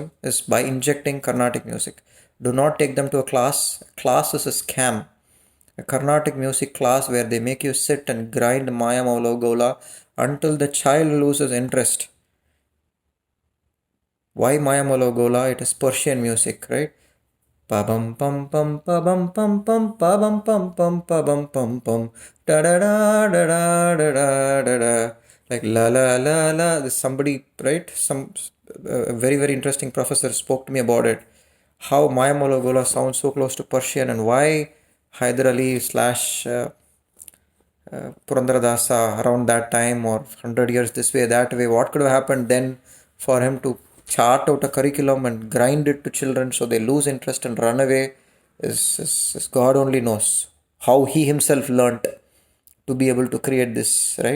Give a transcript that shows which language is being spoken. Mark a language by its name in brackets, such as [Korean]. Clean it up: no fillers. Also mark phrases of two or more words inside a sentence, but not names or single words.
[English] Is by injecting Carnatic music. Do not take them to a class. Class is a scam. A Carnatic music class where they make you sit and grind Maya Molo Gola until the child loses interest. Why Maya Gola? It is Persian music, right? Pa bum pum pum pa bum pum pum pa bum pum pum pa bum pum pum da da da da da da da da da, like la la la la. There's somebody, right? Some very interesting professor spoke to me about it. How Maya Gola sounds so close to Persian, and why Hyder Ali slash Purandaradasa around that time, or 100 years this way, that way. What could have happened then for him to chart out a curriculum and grind it to children so they lose interest and run away is God only knows how he himself learnt to be able to create this, right?